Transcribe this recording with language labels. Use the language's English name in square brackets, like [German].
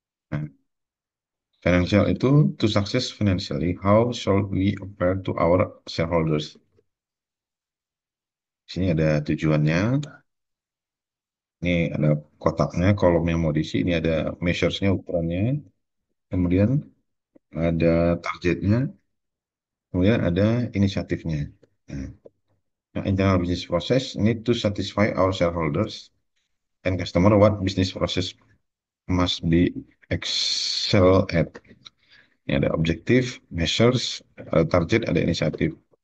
[English] Nah, financial itu to success financially, how should we offer to our shareholders? [Indonesian] Sini ada tujuannya. Ini ada kotaknya, kolom yang mau diisi. Ini ada measuresnya, ukurannya. Kemudian ada targetnya. Kemudian ada inisiatifnya. [English] Nah, internal business process need to satisfy our shareholders and customer what business process must be excel at. [Indonesian] Ini ada objektif, measures, ada target, ada inisiatif.